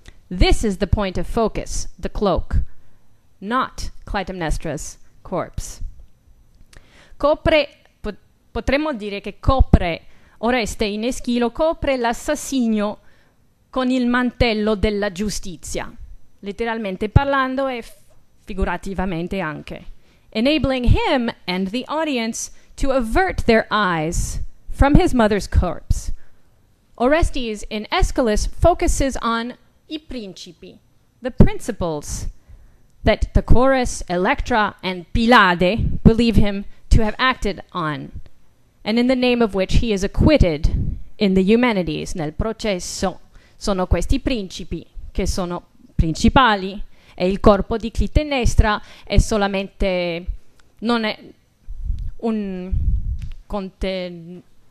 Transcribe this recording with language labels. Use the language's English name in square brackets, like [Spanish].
[English] This is the point of focus, the cloak, not Clytemnestra's corpse. [Italian] Copre, potremmo dire che copre, Oreste in Eschilo copre l'assassinio con il mantello della giustizia, letteralmente parlando e figurativamente anche, [English] enabling him and the audience to avert their eyes from his mother's corpse. Orestes in Aeschylus focuses on [Italian] I principi, [English] the principles that the chorus, Electra, and Pylade believe him to have acted on, and in the name of which he is acquitted in the Eumenides, [Italian] nel processo. Sono questi principi che sono principali, e il corpo di Clitemnestra è solamente, non è un contenutore?